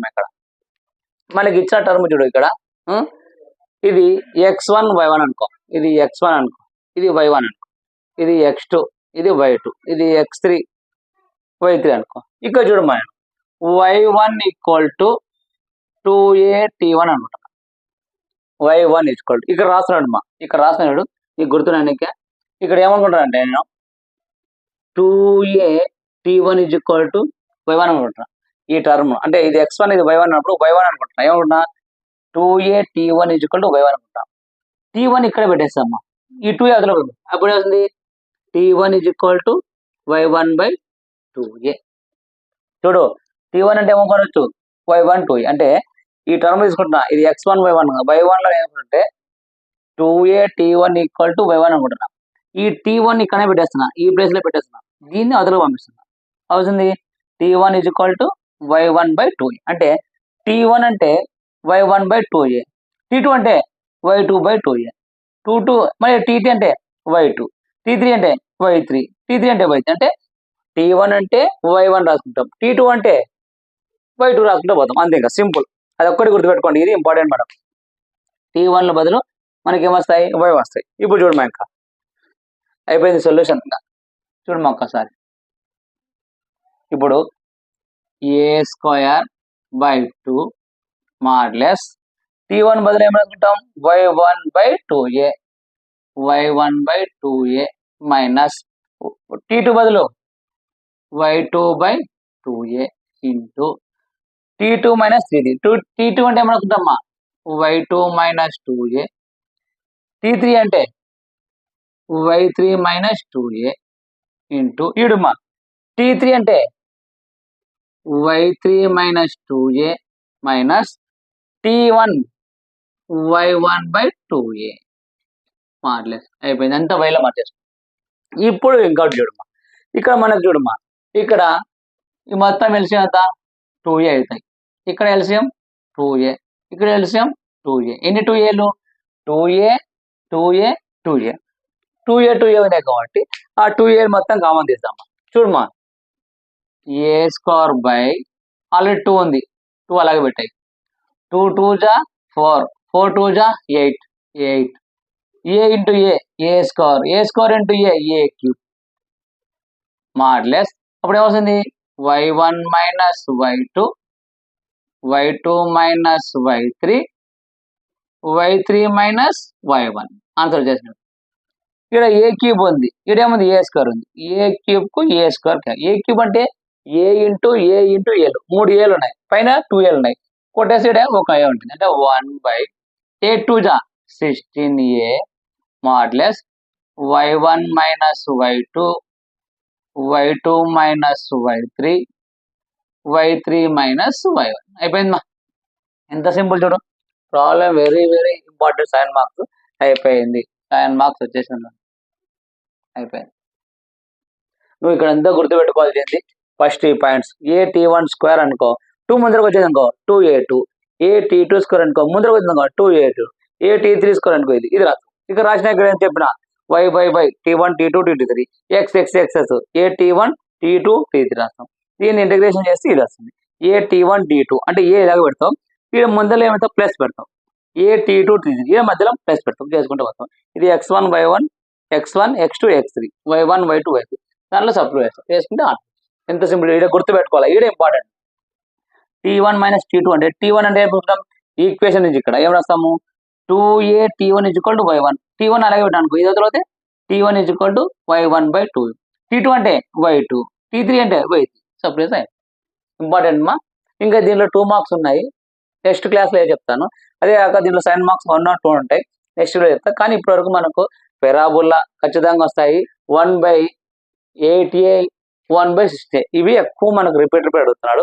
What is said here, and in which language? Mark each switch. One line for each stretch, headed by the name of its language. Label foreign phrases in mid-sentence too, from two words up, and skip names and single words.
Telugu: ఇక్కడ మనకి ఇచ్చిన టర్మ్ చూడు ఇక్కడ ఇది x1 y1 అనుకో, ఇది x1 అనుకో, ఇది y1 అనుకో, ఇది x2 ఇది y2 ఇది x3 y3 అనుకో. ఇక్కడ చూడమ్మా y1
English: equal to
Telugu: 2a T1 అనుకుంటా, y1 ఈక్వల్ ఇక్కడ రాస్తున్నాడు మా ఇక్కడ రాస్తున్నాడు నీకు గుర్తున్నానికే. ఇక్కడ ఏమనుకుంటానంటే నేను 2a T1
English: is equal to
Telugu: y1 అనుకుంటున్నా. ఈ టర్మ్ అంటే ఇది x1 ఇది y1 అన్నప్పుడు y1 అనుకుంటున్నా. ఏమనుకుంటున్నా 2a T1
English: is equal to
Telugu: y1 అనుకుంటా. T1 ఇక్కడ పెట్టేస్తామ్మా, ఈ 2a అదిలో అప్పుడు ఏమవుతుంది T1
English: is equal to
Telugu: y1/2a. చూడు T1 అంటే ఏమనుకోవచ్చు y1 2a అంటే ఈ టర్మ్ తీసుకుంటున్నా ఇది x1 y1 y1 లో ఏమనుకుంటే 2a T1
English: equal to
Telugu: y1 అనుకుంటున్నా. ఈ T1 ఇక్కడనే పెట్టేస్తున్నా, ఈ ప్లేస్ లో పెట్టేస్తున్నా, దీన్ని అదులో పంపిస్తున్నా. అవుతుంది T1
English: is equal to
Telugu: y1/2a అంటే T1 అంటే y1/2a, T2 అంటే y2/2a, 2 మరి T3 అంటే y2, T3 అంటే y3 అంటే y3 అంటే T1 అంటే y1 రాసుకుంటాం, T2 అంటే y2 రాసుకుంటూ పోతాం అంతే. ఇంకా సింపుల్, అది ఒక్కటి గుర్తుపెట్టుకోండి, ఇది ఇంపార్టెంట్. మనం T1 లో బదులు మనకి ఏమొస్తాయి y వస్తాయి. ఇప్పుడు చూడమా ఇంకా అయిపోయింది సొల్యూషన్. చూడమ్మా ఒక్కసారి. ఇప్పుడు a² / 2 మాడ్యులస్ t1 బదులు ఏమనుకుంటాం y1/2a y1/2a మైనస్ t2 బదులు y2/2a ఇంటూ t2 మైనస్ 3 t2 అంటే ఏమనుకుంటామా y2 మైనస్ 2a t3 అంటే y3 మైనస్ 2a ఇంటూ ఇడుమా t3 అంటే y3 మైనస్ 2a మైనస్ t1 y1/2a మాడ్యులస్ అయిపోయింది. అంతా వైలో మార్చేస్తాం. ఇప్పుడు ఇంకోటి చూడమ్మా, ఇక్కడ మనకు చూడమ్మా, ఇక్కడ ఈ మొత్తం ఎల్సిఎం ఎంత 2a అవుతాయి. ఇక్కడ ఎల్సిఎం 2a, ఇక్కడ ఎల్సిఎం 2a. ఎన్ని 2aలు 2a 2a 2a 2a 2a ఉన్నాయి కాబట్టి ఆ 2a మొత్తం కామన్ తీద్దామా. చూడమ్మా a² బై ఆల్రెడీ 2 ఉంది, 2 అలాగే పెట్టాయి. 2 2 జా 4, 4 2 జా 8 8 a ఇంటూ a² ఇంటూ a³ మాడ్యులస్ అప్పుడు ఏమవుతుంది y1 మైనస్ y2 y2 మైనస్ y3 y3 మైనస్ y1 ఆన్సర్ చేసినట్టు. ఇక్కడ a³ ఉంది, ఇక్కడ ఏముంది a² ఉంది. a³ కు a² a³ అంటే a ఇంటూ a ఇంటూ ఏలు 3 ఏలు ఉన్నాయి, పైన 2 ఏలు ఉన్నాయి, కొట్టేసేడే ఒక ఏ ఉంటుంది అంటే 1/a2 జా 16a మాడ్యులస్ y1 మైనస్ y2 y2 మైనస్ y3 y3 మైనస్ y1 అయిపోయిందమ్మా. ఎంత సింపుల్ చూడు.
English: problem very very important.
Telugu: 7 మార్క్స్ అయిపోయింది. 7 మార్క్స్ వచ్చేసింది అయిపోయింది. నువ్వు ఇక్కడ ఎంతో గుర్తుపెట్టుకోవాల్సి ఏంటి ఫస్ట్ ఈ పాయింట్స్. a(t1)² అనుకో 2 ముందరకు వచ్చేది అనుకో 2a2, a(t2)² అనుకో ముందరకు వచ్చింది అనుకో 2a2, a(t3)² అనుకో ఇది రాదు. ఇక్కడ రాసిన ఇక్కడ ఏం చెప్పిన y t1 t2 t3 x x x a(t1) t2 t3 రాస్తాం. దీన్ని ఇంటిగ్రేషన్ చేస్తే ఇది వస్తుంది a(t1) t2 అంటే ఏ ఇలాగ పెడతాం, ఇక్కడ ముందర ఏమవుతాం ప్లస్ పెడతాం, a(t2) t3 ఈ మధ్యలో ప్లస్ పెడతాం చేసుకుంటూ వస్తాం. ఇది x1 y1 x1 x2 x3 y1 y2 y3 దాంట్లో సబ్స్టిట్యూట్ చేస్తాం, చేసుకుంటే ఎంత సింపుల్. ఇక్కడ గుర్తుపెట్టుకోవాలి, ఇక్కడ ఇంపార్టెంట్. t1 మైనస్ t2 అంటే t1 అంటే ఏం ఈక్వేషన్ నుంచి ఇక్కడ ఏం రాస్తాము 2a t1 = y1 t1 అలాగే పెట్టాను ఇది తర్వాత t1 = y1/2 t2 అంటే y2 t3 అంటే y3 సబ్స్టిట్యూట్ అయ్యింది. ఇంపార్టెంట్ మా. ఇంకా దీనిలో 2 మార్క్స్ ఉన్నాయి,
English: next classలో
Telugu: చెప్తాను. అదే కాక దీనిలో 7 మార్క్స్ 1 or 2 ఉంటాయి, నెక్స్ట్ లో చెప్తాను. కానీ ఇప్పటివరకు మనకు పెరాబోలా ఖచ్చితంగా వస్తాయి 1/8a 1/6a ఇవి ఎక్కువ మనకు రిపీట్ అడుగుతున్నాడు.